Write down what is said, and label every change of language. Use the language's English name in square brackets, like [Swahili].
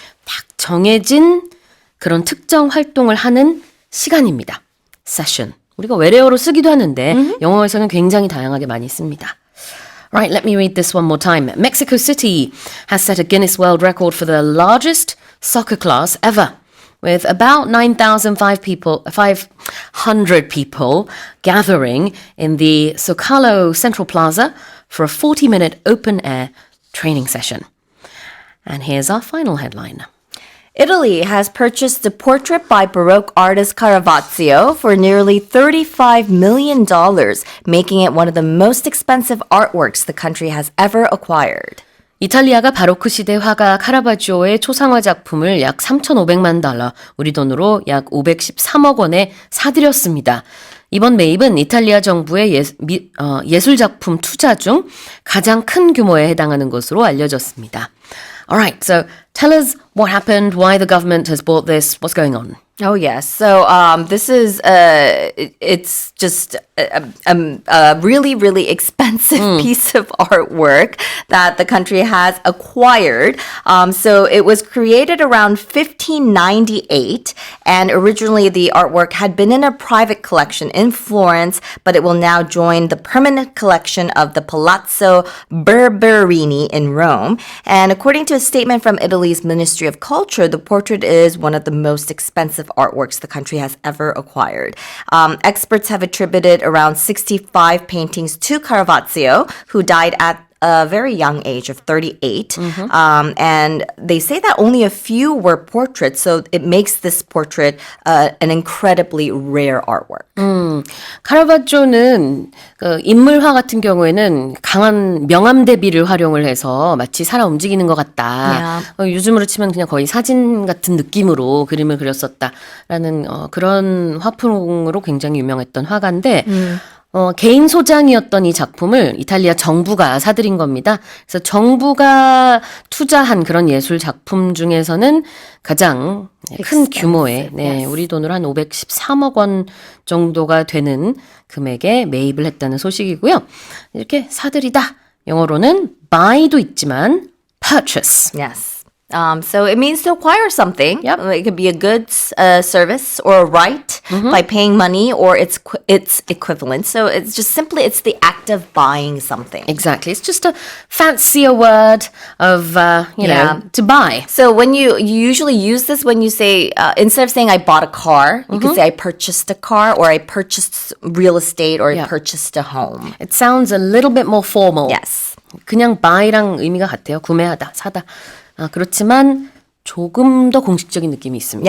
[Korean] 딱 정해진 그런 특정 활동을 하는 시간입니다. [English] session. [Korean] 우리가 외래어로 쓰기도 하는데 영어에서는 굉장히 다양하게 많이 씁니다. [English] Right, let me read this one more time. Mexico City has set a Guinness World Record for the largest soccer class ever, with about 9,500 people gathering in the Zocalo Central Plaza for a 40-minute open-air training session. And here's our final headline. Italy has purchased the portrait by Baroque artist Caravaggio for nearly $35 million, making it one of the most expensive artworks the country has ever acquired. [Korean] 이탈리아가 바로크 시대 화가 카라바지오의 초상화 작품을 약 3,500만 달러, 우리 돈으로 약 513억 원에 사들였습니다. 이번 매입은 이탈리아 정부의 예술 작품 투자 중 가장 큰 규모에 해당하는 것으로 알려졌습니다. [English] Alright, so tell us what happened, why the government has bought this, what's going on? Oh yes. So this is it's just a really really expensive piece of artwork that the country has acquired. So it was created around 1598, and originally the artwork had been in a private collection in Florence, but it will now join the permanent collection of the Palazzo Berberini in Rome. And according to a statement from Italy's Ministry of Culture, the portrait is one of the most expensive artworks the country has ever acquired. Experts have attributed around 65 paintings to Caravaggio, who died at a very young age of 38. And they say that only a few were portraits, so it makes this portrait an incredibly rare artwork. [Korean] 카라바조는 그 인물화 같은 경우에는 강한 명암 대비를 활용을 해서 마치 살아 움직이는 것 같다. 요즘으로 치면 그냥 거의 사진 같은 느낌으로 그림을 그렸었다라는 그런 화풍으로 굉장히 유명했던 화가인데 개인 소장이었던 이 작품을 이탈리아 정부가 사들인 겁니다. 그래서 정부가 투자한 그런 예술 작품 중에서는 가장 큰 규모의, 네, 우리 돈으로 한 513억 원 정도가 되는 금액에 매입을 했다는 소식이고요. 이렇게 사들이다. 영어로는 buy도 있지만 purchase. [English] Yes. So it means to acquire something. Yep. It could be a goods, service, or a right by paying money or its equivalent. So it's just simply it's the act of buying something. Exactly. It's just a fancier word of, you know, to buy. So when you usually use this when you say instead of saying I bought a car, you could say I purchased a car or I purchased real estate or I Yeah. purchased a home. It sounds a little bit more formal. Yes. [Korean] 그냥 buy랑 의미가 같아요. 구매하다, 사다. 그렇지만 조금 더 공식적인 느낌이 있습니다.